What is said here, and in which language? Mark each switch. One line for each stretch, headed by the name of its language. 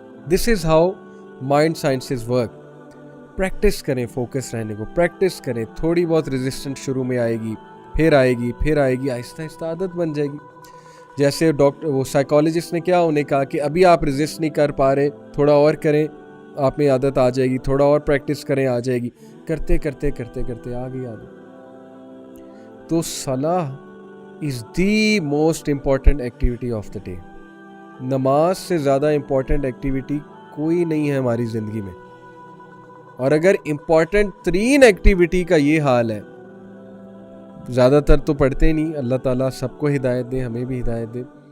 English: This is how mind sciences work.
Urdu: Practice کریں focus رہنے کو, پریکٹس کریں. تھوڑی بہت ریزسٹنس شروع میں آئے گی, پھر آئے گی, پھر آئے گی, آہستہ آہستہ عادت بن جائے گی. جیسے وہ سائیکالوجسٹ نے کیا انہیں کہا کہ ابھی آپ ریزسٹ نہیں کر پا رہے, تھوڑا اور کریں, آپ میں عادت آ جائے گی. تھوڑا اور پریکٹس کریں, آ جائے گی. کرتے کرتے کرتے کرتے آ گئی عادت.
English: تو صلاح is the most important activity of the day.
Urdu: نماز سے زیادہ امپورٹنٹ ایکٹیویٹی کوئی نہیں ہے ہماری زندگی میں. اور اگر امپورٹنٹ ترین ایکٹیویٹی کا یہ حال ہے, زیادہ تر تو پڑھتے نہیں. اللہ تعالیٰ سب کو ہدایت دے, ہمیں بھی ہدایت دے.